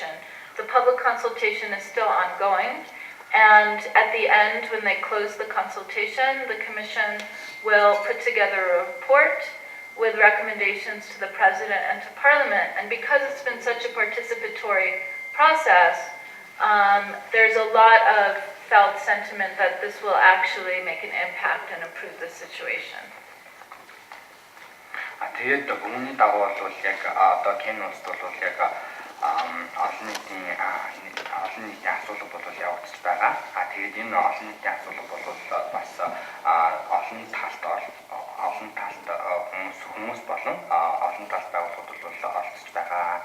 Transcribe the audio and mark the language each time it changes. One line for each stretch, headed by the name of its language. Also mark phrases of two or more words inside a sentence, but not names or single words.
English: The public consultation is still ongoing, and at the end, when they close the consultation, the commission will put together a report with recommendations to the president and to parliament. And because it's been such a participatory process, there's a lot of felt sentiment that this will actually make an impact and improve the situation.
Mongolian: Тэгээд үүний дагуу бол яг одоо Кени улсд бол яг олон нийтийн асуудал бол тэгээд энэ олон нийтийн асуудал бол бас олон талт хүмүүс болон олон талт байгууллагууд бол оролцож байгаа.